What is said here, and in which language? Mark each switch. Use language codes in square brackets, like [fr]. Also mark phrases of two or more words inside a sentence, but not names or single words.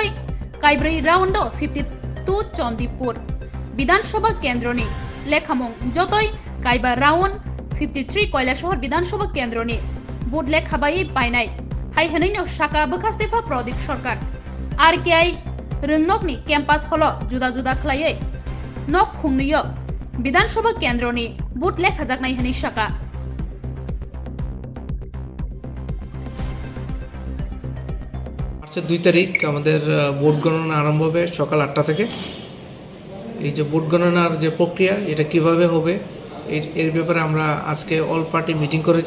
[brx] काइब्रै राउंड 52 चंदीपुर विधानसभा केन्द्रनि लेखामुं जतय काइबा राउंड 53 कैलासहर विधानसभा केन्द्रनि बुट लेखाबायै पाइनाय हाइहनैनो शाखा बखास्तेफा प्रदीप सरकार आरकेआई रोंनकनि केम्पास हलो जुदा जुदा खलायै नक खुंनियो विधानसभा केन्द्रनि बुट लेखाजाकनाय हनै शाखा [bn] মার্চের 2 তারিখ আমাদের ভোট গণনা আরম্ভ হবে সকাল 8টা থেকে। এই যে ভোট গণনার যে প্রক্রিয়া এটা কিভাবে হবে এর ব্যাপারে আমরা আজকে [en] all party meeting [bn] করেছি।